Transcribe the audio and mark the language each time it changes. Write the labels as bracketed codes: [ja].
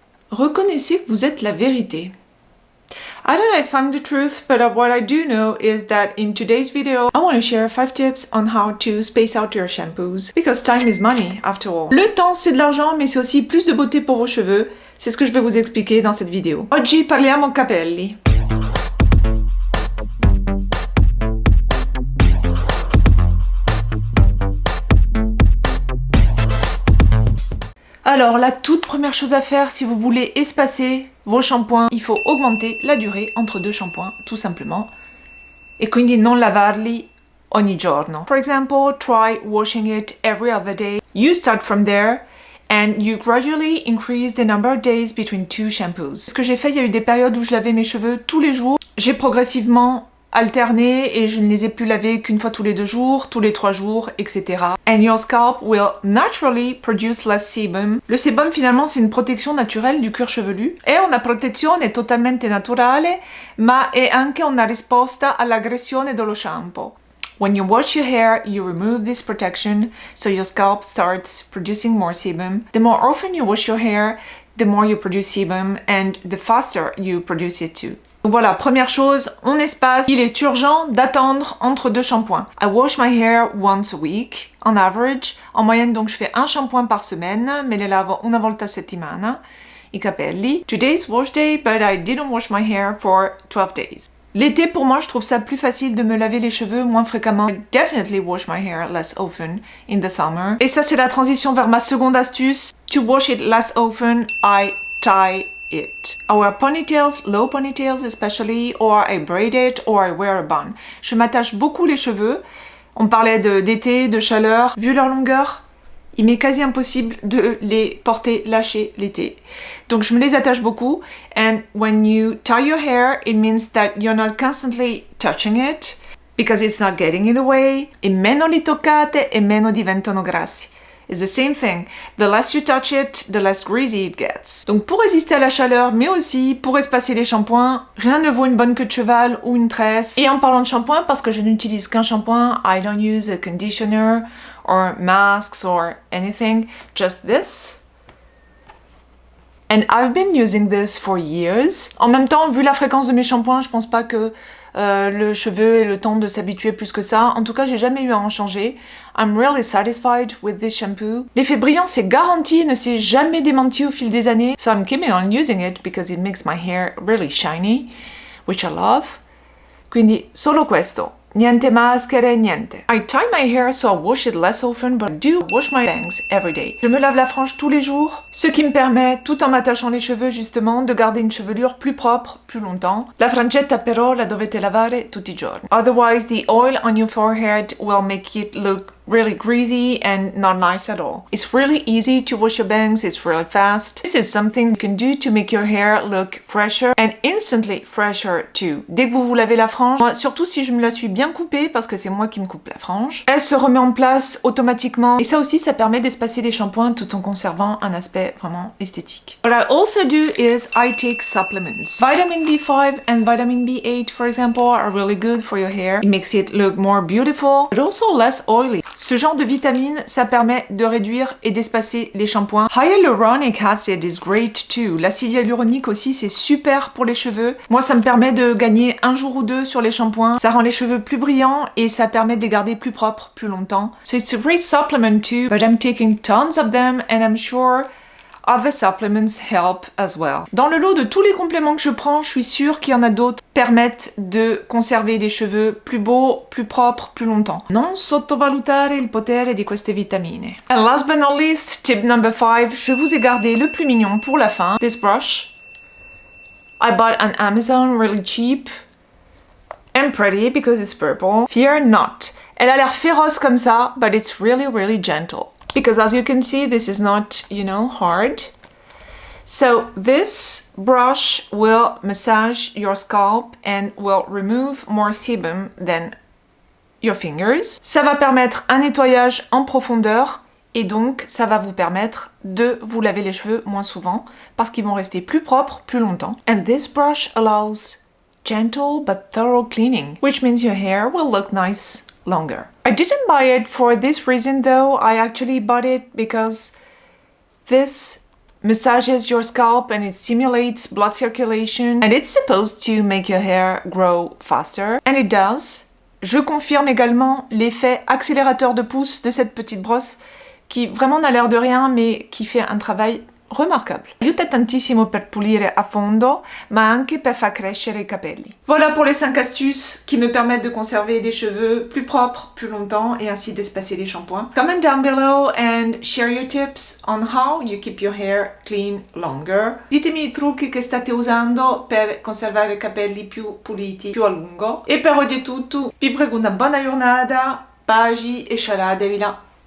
[fr] Reconnaissez que vous êtes la vérité. [en] I don't know if I'm the truth, but what I do know is that in today's video, I want to share 5 tips on how to space out your shampoos. Because time is money, after all. [fr] Le temps, c'est de l'argent, mais c'est aussi plus de beauté pour vos cheveux. C'est ce que je vais vous expliquer dans cette vidéo. [it] Oggi parliamo capelli. [fr] Alors, la toute première chose à faire, si vous voulez espacer vos shampoings, il faut augmenter la durée entre deux shampoings, tout simplement. [it] E quindi non lavarli ogni giorno. [en] For example, try washing it every other day. You start from there and you gradually increase the number of days between two shampoos. [fr] Ce que j'ai fait, il y a eu des périodes où je lavais mes cheveux tous les jours. J'ai progressivement alterné et je ne les ai plus lavés qu'une fois tous les 2 jours, tous les 3 jours, etc. [en] And your scalp will naturally produce less sebum. [fr] Le sébum, finalement, c'est une protection naturelle du cuir chevelu. [it] È una protezione totalmente naturale, ma è anche una risposta all'aggressione dello shampoo. [en] When you wash your hair, you remove this protection, so your scalp starts producing more sebum. The more often you wash your hair, the more you produce sebum, and the faster you produce it too. [fr] Donc voilà, première chose, on espace. Il est urgent d'attendre entre 2 shampoings. [en] I wash my hair once a week, on average. [fr] En moyenne, donc, je fais un shampoing par semaine, [it] me le lavo una volta a settimana, I capelli. [en] Today's wash day, but I didn't wash my hair for 12 days. [fr] L'été, pour moi, je trouve ça plus facile de me laver les cheveux moins fréquemment. [en] I definitely wash my hair less often in the summer. [fr] Et ça, c'est la transition vers ma seconde astuce. [en] To wash it less often, I tie it. I wear ponytails, low ponytails especially, or I braid it, or I wear a bun. [fr] Je m'attache beaucoup les cheveux. On parlait d'été, de chaleur. Vu leur longueur, il m'est quasi impossible de les porter lâchés l'été. Donc je me les attache beaucoup. [en] And when you tie your hair, it means that you're not constantly touching it, because it's not getting in the way. [it] E meno li toccate e meno diventano grassi. [en] It's the same thing. The less you touch it, the less greasy it gets. [fr] Donc pour résister à la chaleur, mais aussi pour espacer les shampoings, rien ne vaut une bonne queue de cheval ou une tresse. Et en parlant de shampoing, parce que je n'utilise qu'un shampoing, [en] I don't use a conditioner or masks or anything, just this. And I've been using this for years. [fr] En même temps, vu la fréquence de mes shampoings, je pense pas que le cheveu ait le temps de s'habituer plus que ça. En tout cas, j'ai jamais eu à en changer. [en] I'm really satisfied with this shampoo. [fr] L'effet brillant, c'est garanti, ne s'est jamais démenti au fil des années. [en] So I'm keeping on using it because it makes my hair really shiny, which I love. [it] Quindi solo questo. Niente maschere, niente. [en] I tie my hair so I wash it less often, but I do wash my bangs every day. [fr] Je me lave la frange tous les jours, ce qui me permet, tout en m'attachant les cheveux justement, de garder une chevelure plus propre, plus longtemps. [it] La frangetta però la dovete lavare tutti i giorni. [en] Otherwise, the oil on your forehead will make it look really greasy and not nice at all. It's really easy to wash your bangs, it's really fast. This is something you can do to make your hair look fresher and instantly fresher too. [fr] Dès que vous lavez la frange, moi, surtout si je me la suis bien coupée, parce que c'est moi qui me coupe la frange, elle se remet en place automatiquement. Et ça aussi, ça permet d'espacer les shampoings tout en conservant un aspect vraiment esthétique. [en] What I also do is I take supplements. Vitamin B5 and vitamin B8, for example, are really good for your hair. It makes it look more beautiful, but also less oily. [fr] Ce genre de vitamines, ça permet de réduire et d'espacer les shampoings. [en] Hyaluronic acid is great too. [fr] L'acide hyaluronique aussi, c'est super pour les cheveux. Moi, ça me permet de gagner 1 jour ou 2 sur les shampoings. Ça rend les cheveux plus brillants et ça permet de les garder plus propres, plus longtemps. [en] So it's a great supplement too, but I'm taking tons of them and I'm sure other supplements help as well. [fr] Dans le lot de tous les compléments que je prends, je suis sûre qu'il y en a d'autres qui permettent de conserver des cheveux plus beaux, plus propres, plus longtemps. [it] Non sottovalutare il potere di queste vitamine. [en] And last but not least, tip number 5, [fr] je vous ai gardé le plus mignon pour la fin. [en] This brush. I bought on Amazon really cheap and pretty because it's purple. Fear not. [fr] Elle a l'air féroce comme ça, [en] but it's really, really gentle. Because as you can see, this is not, hard. So this brush will massage your scalp and will remove more sebum than your fingers. [fr] Ça va permettre un nettoyage en profondeur et donc ça va vous permettre de vous laver les cheveux moins souvent parce qu'ils vont rester plus propres plus longtemps. [en] And this brush allows gentle but thorough cleaning, which means your hair will look nice longer. I didn't buy it for this reason though. I actually bought it because this massages your scalp and it stimulates blood circulation and it's supposed to make your hair grow faster. And it does. [fr] Je confirme également l'effet accélérateur de pouce de cette petite brosse qui vraiment n'a l'air de rien mais qui fait un travail remarquable. [it] Aiuta tantissimo per pulire a fondo, ma anche per far crescere i capelli. [fr] Voilà pour les 5 astuces qui me permettent de conserver des cheveux plus propres, plus longtemps et ainsi d'espacer les shampoings. [en] Comment down below and share your tips on how you keep your hair clean longer. [it] Ditemi i trucchi che state usando per conservare i capelli più puliti più a lungo. E per oggi è tutto. Vi prego una buona giornata, baci e scialate, vi là.